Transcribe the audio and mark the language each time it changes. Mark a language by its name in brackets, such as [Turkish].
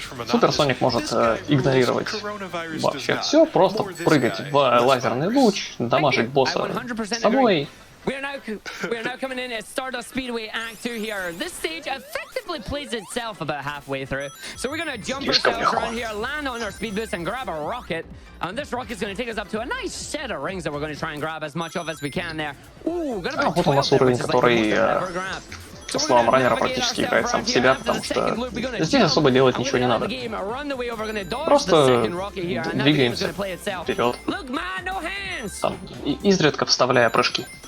[Russian] Суперсоник может игнорировать вообще все, просто прыгать в лазерный луч, дамажить босса с собой. [English] We are now coming in at Stardust Speedway Act 2 here. This stage effectively plays itself about halfway through. So we're going to jump ourselves around here, land on our speed boost, and grab a rocket. And this rocket is going to take us up to a nice set of rings that we're going to try and grab as much of as we can there. Ooh, got about 12 [Russian] вот у нас уровень, который, по словам раннера, практически играет сам в себя, потому что здесь особо делать ничего не надо. Просто двигаемся вперед, там, изредка вставляя прыжки.